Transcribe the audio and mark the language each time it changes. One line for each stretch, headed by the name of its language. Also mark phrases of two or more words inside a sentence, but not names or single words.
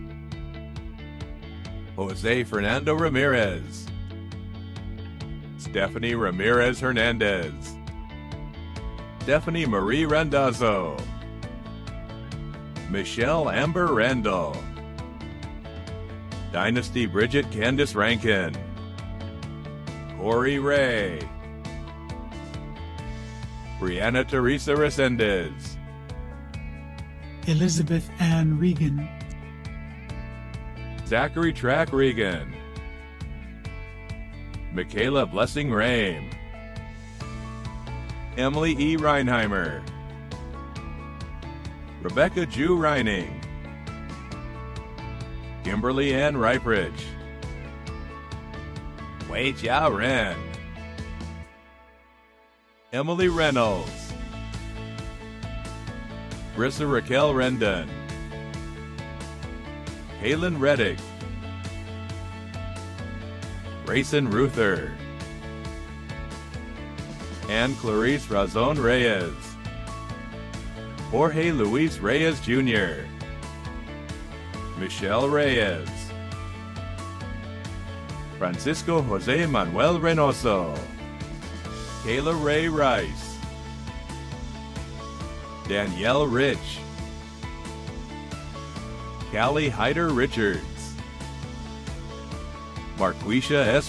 English: Jose Fernando Ramirez, Stephanie Ramirez Hernandez, Stephanie Marie Randazzo, Michelle Amber Randall, Dynasty Bridget Candice Rankin, Corey Ray, Brianna Teresa Resendez, Elizabeth Ann Regan, Zachary Track Regan, Michaela Blessing Rame, Emily E. Reinheimer, Rebecca Jew Reining, Kimberly Ann Ripridge, Wei Jia Ren, Emily Reynolds, Brissa Raquel Rendon, Kaylin Reddick, Grayson Ruther, Anne Clarice Razon Reyes, Jorge Luis Reyes Jr., Michelle Reyes, Francisco Jose Manuel Reynoso, Kayla Ray Rice, Danielle Rich, Callie Hyder Richards, Marquisha S.